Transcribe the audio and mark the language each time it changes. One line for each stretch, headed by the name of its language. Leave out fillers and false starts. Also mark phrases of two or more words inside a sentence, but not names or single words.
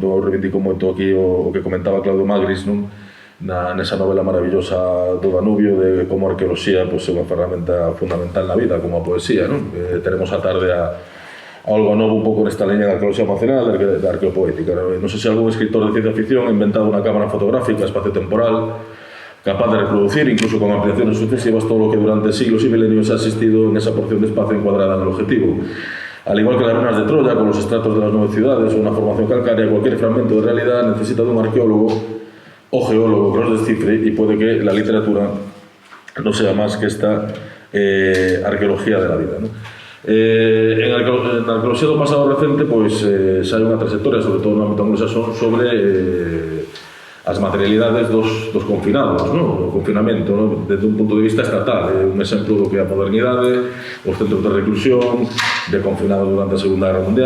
Galician: Entón, eu reivindico moito aquí o que comentaba Claudio Magris, non? Nesa novela maravillosa do Danubio, de como a arqueoloxía é unha ferramenta fundamental na vida, como a poesía, non? Teremos a tarde algo novo un pouco nesta liña da arqueoloxía emocional, da arqueopoética. Non sei se
Spanish: algún escritor de ciencia ficción ha inventado unha cámara fotográfica espacio-temporal capaz de reproducir, incluso con ampliaciones sucesivas, todo lo que durante siglos y milenios ha existido en esa porción de espacio encuadrada en el objetivo. Al igual que las ruinas de Troya, con los estratos de las 9 ciudades o una formación calcárea, cualquier fragmento de realidad necesita de un arqueólogo o geólogo que los descifre, y puede que la literatura no sea más que esta arqueología de la vida, ¿no?
Galician: En a arqueoloxía do pasado recente, pois, xa hai unha trayectoria, sobre todo no ámbito anglosajón, sobre as materialidades dos confinados, ¿no? O confinamento, ¿no? Desde un punto de vista estatal, un exemplo do que é a modernidade, os centros de reclusión, de confinados durante a Segunda Guerra Mundial.